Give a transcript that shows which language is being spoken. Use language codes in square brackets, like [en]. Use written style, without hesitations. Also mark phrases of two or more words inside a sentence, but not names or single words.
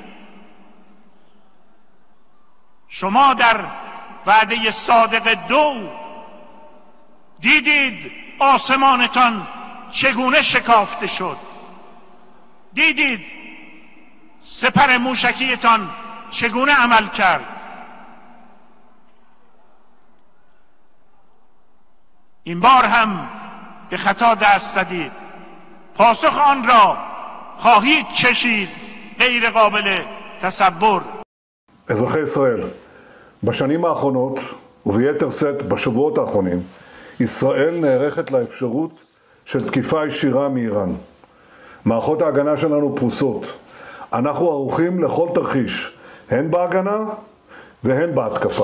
[fa] شما در وعده صادق 2 دیدید آسمانتان چگونه شکافته شد، دیدید سپر موشکیتان چگونه عمل کرد. این بار هم به خطا دست زدید، پاسخ آن را خواهید چشید، غیر قابل تصور. [he] אזרחי ישראל, בשנים האחרונות וביתר שאת בשבועות האחרונים, ישראל נערכת לאפשרות של תקיפה ישירה מאיראן. מערכות ההגנה שלנו פרוסות. אנחנו ערוכים לכל תרחיש, הן בהגנה והן בהתקפה.